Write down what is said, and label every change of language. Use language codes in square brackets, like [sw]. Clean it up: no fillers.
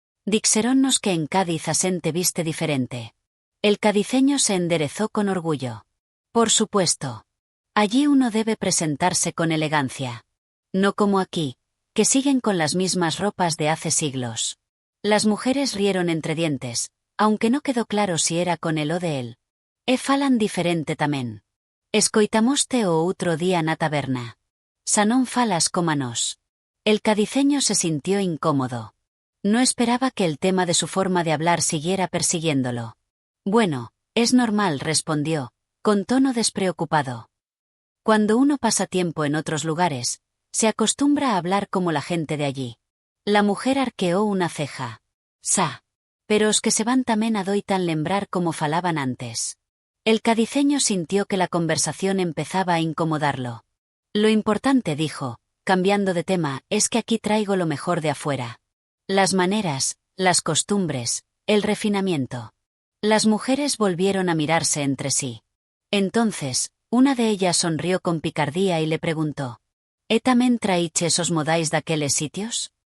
[gl] «Dixeronnos que en Cádiz a xente viste diferente». [es] El cadiceño se enderezó con orgullo. «Por supuesto. Allí uno debe presentarse con elegancia. No como aquí, que siguen con las mismas ropas de hace siglos». Las mujeres rieron entre dientes, aunque no quedó claro si era con él o de él. [gl] «E falan diferente tamén. Escoitamoste o outro día na taberna. Xa non falas coma nós». [es] El cadiceño se sintió incómodo. No esperaba que el tema de su forma de hablar siguiera persiguiéndolo. «Bueno, es normal», respondió, con tono despreocupado. Cuando uno pasa tiempo en otros lugares, se acostumbra a hablar como la gente de allí. La mujer arqueó una ceja. «Sa. [gl] Pero os que se van tamén adoitan lembrar como falaban antes». [es] El cadiceño sintió que la conversación empezaba a incomodarlo. «Lo importante», dijo, cambiando de tema, «es que aquí traigo lo mejor de afuera. Las maneras, las costumbres, el refinamiento». Las mujeres volvieron a mirarse entre sí. Entonces, una de ellas sonrió con picardía y le preguntó: [gl] «E tamén traiches os modais daqueles sitios?